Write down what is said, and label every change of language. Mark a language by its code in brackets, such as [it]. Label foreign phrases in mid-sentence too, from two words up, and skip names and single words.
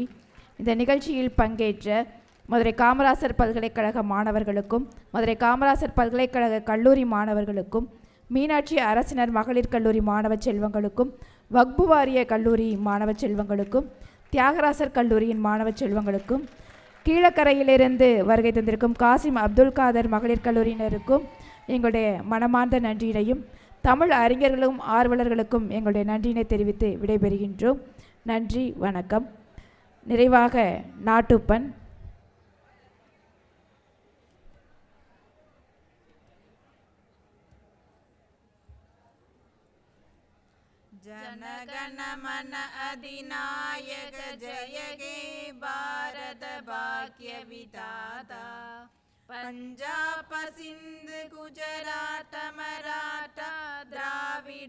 [ta] இந்த நிகழ்ச்சியில் பங்கேற்ற மதுரை காமராசர் பல்கலைக்கழக மாணவர்களுக்கும் மதுரை காமராசர் பல்கலைக்கழக கல்லூரி மாணவர்களுக்கும் மீனாட்சி அரசினர் மகளிர் கல்லூரி மாணவ செல்வங்களுக்கும் வக்பு வாரிய கல்லூரி மாணவ செல்வங்களுக்கும் தியாகராசர் கல்லூரியின் மாணவ செல்வங்களுக்கும் கீழக்கரையிலிருந்து வருகை தந்திருக்கும் காசிம் அப்துல் காதர் மகளிர் கல்லூரியினருக்கும் எங்களுடைய மனமார்ந்த நன்றியினையும் தமிழ் அறிஞர்களும் ஆர்வலர்களுக்கும் எங்களுடைய நன்றியினை தெரிவித்து விடைபெறுகின்றோம். நன்றி, வணக்கம். நிறைவாக நாட்டுப்பண். [bn] জনগণমন অধিনায়ক জয় হে ভারত ভাগ্য বিধাতা পঞ্জাব সিন্ধ গুজরাট মরাঠা দ্রাবিড়